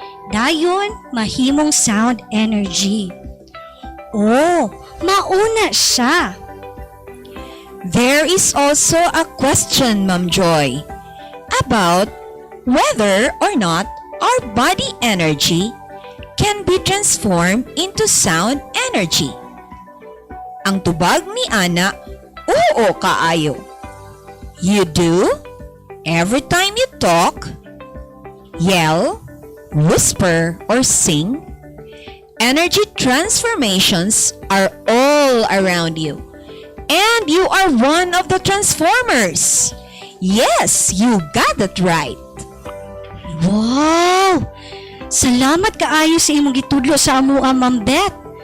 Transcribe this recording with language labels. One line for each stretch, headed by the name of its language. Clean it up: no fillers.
Cebuano: Dayon, mahimong sound energy. Oh, mauna siya.
English: There is also a question, Ma'am Joy, about whether or not our body energy can be transformed into sound energy.
Cebuano: Ang tubag ni Ana, oo kaayo.
English: You do? Every time you talk, yell, whisper, or sing, energy transformations are all around you. And you are one of the transformers. Yes, you got it right. Wow!
Cebuano: Salamat kaayo sa imong gitudlo sa amuha, Ma'am Beth.